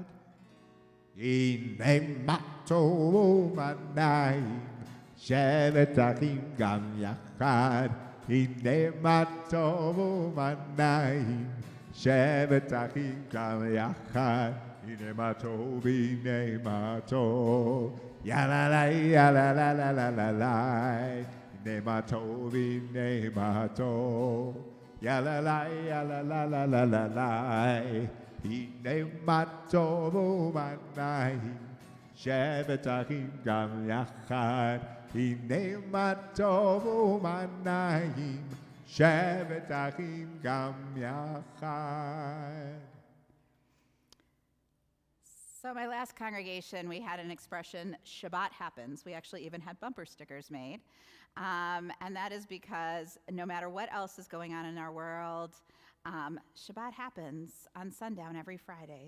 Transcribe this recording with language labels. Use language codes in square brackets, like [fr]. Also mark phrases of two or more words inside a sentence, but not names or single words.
[he] הנה מה טוב ומה נעים שבת אחים גם יחד. הנה מה טוב ומה נעים שבת אחים גם יחד. הנה מה טוב, הנה מה טוב, ya la la ya la la la la la la. הנה מה טוב, הנה מה טוב, ya la la ya la la la la la la. הנה מה טוב ומה נעים שבת אחים גם יחד. הנה מה טוב ומה נעים שבת אחים גם יחד. [en] So my last congregation, we had an expression, Shabbat happens. We actually even had bumper stickers made. And that is because no matter what else is going on in our world, Shabbat happens on sundown every Friday.